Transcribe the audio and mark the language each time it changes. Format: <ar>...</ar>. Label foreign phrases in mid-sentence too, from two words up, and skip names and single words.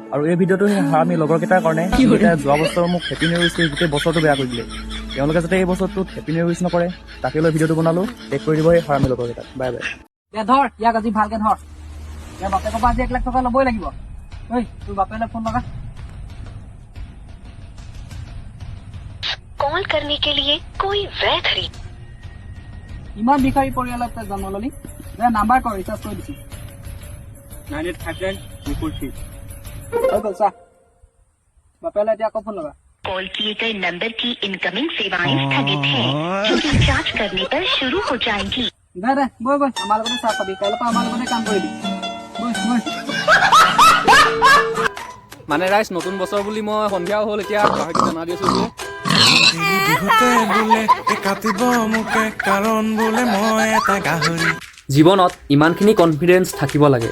<as>আৰু এই ভিডিঅ'টো আমি লগৰ কেইটাৰ কাৰণে, যোৱা বছৰ মোক</as> <en>happy new wish</en> <as>কৰি গোটেই বছৰটো বেয়া কৰি দিলে। তেওঁলোকে যাতে এই বছৰটোত</as> <en>happy new wish</en> <as>নকৰে, তাকে লৈ ভিডিঅ'টো বনালো। টেগ কৰি দিব এই হাৰামি লগৰ কেইটাক।</as> <en>bye bye.</en> <as>ধৰ ইয়াক আজি ভালকে ধৰ, ইয়াৰ বাপেকৰ পৰা আজি 1 লাখ টকা ল'বই লাগিব। ঐ তোৰ বাপেলে ফোন লগা।</as> <hi>कॉल करने के लिए कोई वैध</hi> <as>ইমান ভিখাৰী পৰিয়ালত তই জন্ম ললি। নাম্বাৰ কৰ, ৰিচাৰ্জ কৰি দিছো। 9859 হৈ গ'ল চা। বাপেলে এতিয়া আকৌ ফোন লগা।</as> <hi>कॉल किए गए नंबर की इनकमिंग सेवाएं स्थगित हैं, जो कि जांच करने पर शुरू हो जाएंगी।</hi> <as>দে বৈ বৈ, আমাৰ লগতে চাহ পাবি, কাইলৈৰ পৰা আমাৰ লগতে কাম কৰিবি। মানে ৰাইজ, নতুন বছৰ বুলি মই সন্ধিয়াও হ'ল, এতিয়া পাহৰি জনাই দি আছো যে জীৱনত ইমানখিনি কনফিডেন্স থাকিব লাগে।</as>